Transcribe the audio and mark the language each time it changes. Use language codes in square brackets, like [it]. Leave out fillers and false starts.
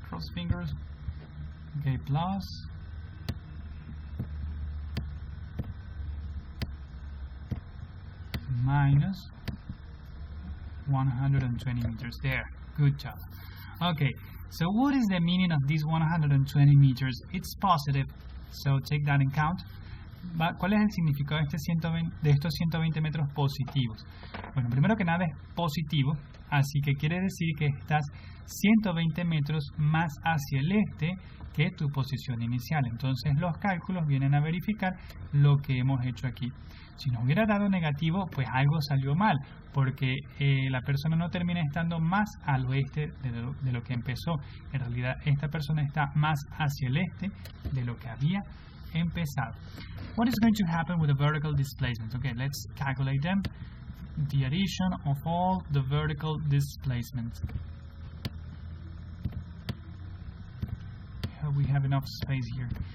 [en] Cross fingers. Okay, plus minus 120 meters. There, good job. Okay, so what is the meaning of these 120 meters? It's positive, so take that in count. [es] ¿Cuál es el significado de estos 120 metros positivos? Bueno, primero que nada es positivo, así que quiere decir que estás 120 metros más hacia el este que tu posición inicial. Entonces los cálculos vienen a verificar lo que hemos hecho aquí. Si nos hubiera dado negativo, pues algo salió mal, porque la persona no termina estando más al oeste de lo que empezó. En realidad esta persona está más hacia el este de lo que había empezado. [en] What is going to happen with the vertical displacements? Okay, let's calculate them. The addition of all the vertical displacements. We have enough space here.